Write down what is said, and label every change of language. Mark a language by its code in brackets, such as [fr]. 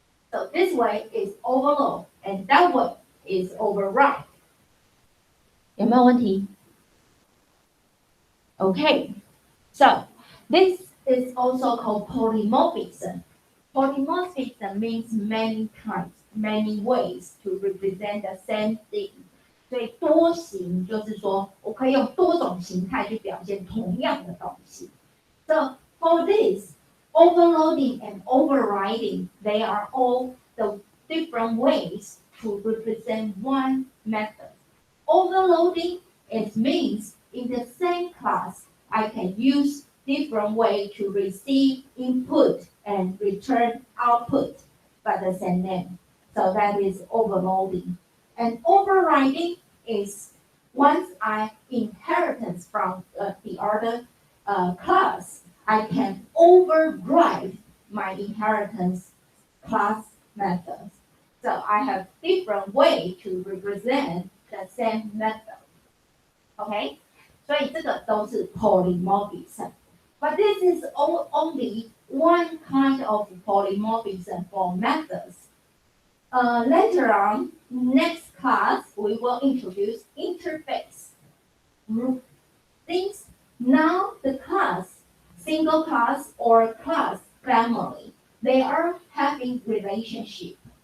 [en] So this way is overload, and that way is override. [zh] 有没有问题? [en] Okay, so this is also called polymorphism. Polymorphism means many kinds, many ways to represent the same thing. [zh] 所以多形就是说我可以用多种形态去表现同样的东西。 [en] So for this, overloading and overriding, they are all the different ways to represent one method. Overloading, it means in the same class, I can use different way to receive input and return output by the same name. So that is overloading. And overriding is once I inherit from the other class, I can override my inheritance class methods. So I have different way to represent the same method. Okay? [zh] 所以这个都是 polymorphism. [en] But this is only one kind of polymorphism for methods. Later on, next class, we will introduce interface. Things now the class, single class or class family, they are having relationship.